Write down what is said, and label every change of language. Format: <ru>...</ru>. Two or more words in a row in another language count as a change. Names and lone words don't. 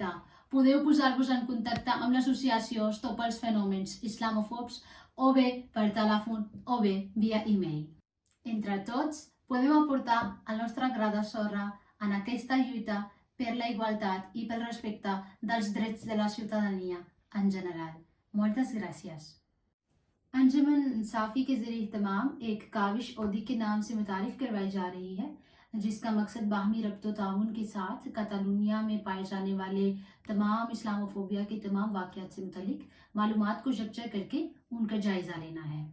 <ca>Podeu posar-vos en contacte amb l'associació Stop els fenòmens islamòfobs o bé per telèfon o bé via e-mail. Entre tots, podem aportar el nostre gra de sorra en aquesta lluita per la igualtat i pel respecte dels drets de la ciutadania en general. Moltes gràcies.</ca> <ur>انجمن صافی کے ذریعے اہتمام ایک کاوش اودی کے نام سے متعارف کروائی جا رہی ہے، جس کا مقصد باہمی ربط و تعاون کے ساتھ کاتالونیا میں پائے جانے والے تمام اسلاموفوبیا کے تمام واقعات سے متعلق معلومات کو یکجا کر کے ان کا جائزہ لینا ہے۔</ur>